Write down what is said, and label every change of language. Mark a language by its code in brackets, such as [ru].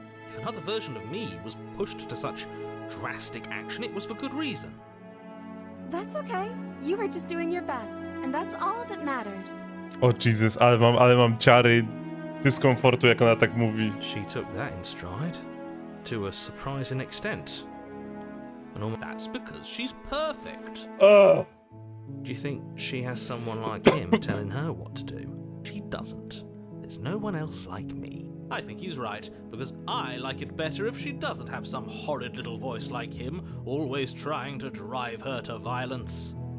[en] If another version of me was pushed to such drastic action, it was for good reason. That's okay. You were just doing your best, and that's all that matters. [pl] O Jesus, ale mam ciary dyskomfortu, jak ona tak mówi. [en] She took that in stride, to a surprising extent. And all that's because she's perfect. Do you think she has someone like him telling her what to do? She doesn't. There's no one else like me. I think he's right, because I like it better if she doesn't have some horrid little voice like him, always trying to drive her to violence.